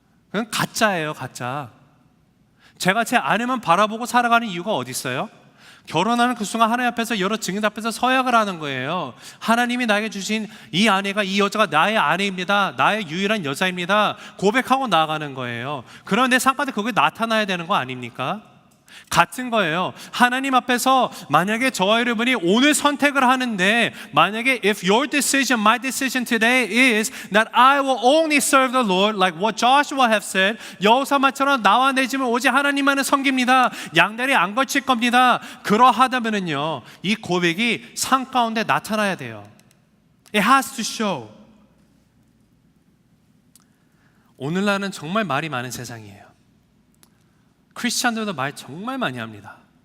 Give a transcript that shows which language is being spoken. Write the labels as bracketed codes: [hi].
[ko] 그냥 가짜예요, 가짜. 제가 제 아내만 바라보고 살아가는 이유가 어디 있어요? 결혼하는 그 순간 하나님 앞에서 여러 증인 앞에서 서약을 하는 거예요. 하나님이 나에게 주신 이 아내가, 이 여자가 나의 아내입니다. 나의 유일한 여자입니다. 고백하고 나아가는 거예요. 그런 내 삶 가운데 그게 나타나야 되는 거 아닙니까? 같은 거예요. 하나님 앞에서 만약에 저와 여러분이 오늘 선택을 하는데 만약에 [en] if your decision, my decision today is that I will only serve the Lord like what Joshua have said, [ko] 여호사밧처럼 나와 내 집은 오직 하나님만을 섬깁니다. 양다리 안 걸칠 겁니다. 그러하다면은요 이 고백이 삶 가운데 나타나야 돼요. [en] It has to show. [ko] 오늘날은 정말 말이 많은 세상이에요. 크리스찬들도 말 정말 많이 합니다.